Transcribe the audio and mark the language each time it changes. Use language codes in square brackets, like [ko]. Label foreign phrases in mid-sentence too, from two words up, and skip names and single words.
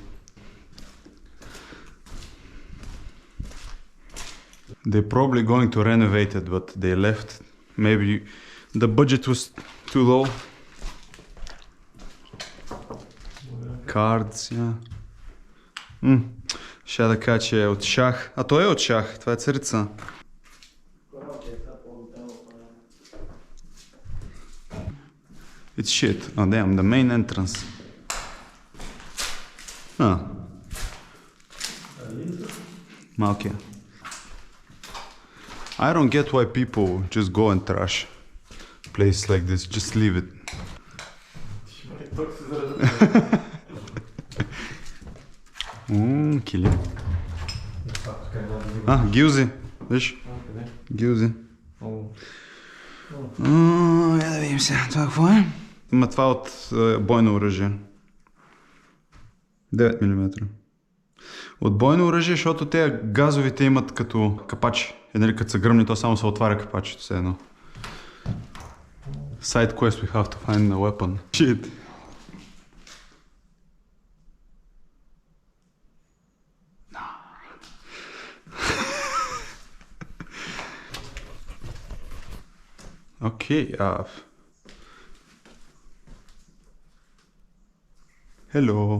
[en] They're probably going to renovate it, but they left. Maybe the budget was too low. Cards, yeah. [bg] Ще да кажа, че е от шах. А той е от шах, това е царица. [en] It's shit. Oh damn, the main entrance. [bg] Малкия. [en] I don't get why people just go and trash place like this. Just leave it. [bg] Килим. Гилзи. Виж? Гилзи. Я да видим сега. Това какво е? Има това от бойно оръжие. 9 мм. От бойно оръжие, защото те газовите имат като капачи. Нали, като са гръмни, то само се отваря капачето все едно. [en] Side quest, we have to find a weapon. Shit. Okay, hello.